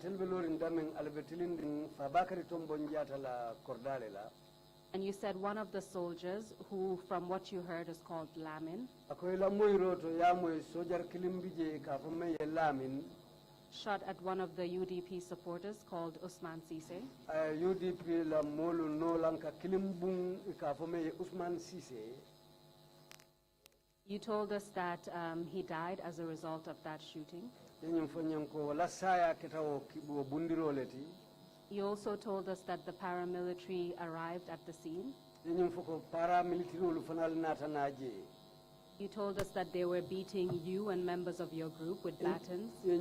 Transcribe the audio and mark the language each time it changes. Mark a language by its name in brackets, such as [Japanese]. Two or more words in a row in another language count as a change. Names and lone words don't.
[English] And you said one of the soldiers, who from what you heard is called Lamin, shot at one of the UDP supporters called Usman Sise. [Mandingo] UDP la molu no lanka kilimbung ikafome Usman Sise. [English] You told us that he died as a result of that shooting. You also told us that the paramilitary arrived at the scene. You told us that they were beating you and members of your group with batons.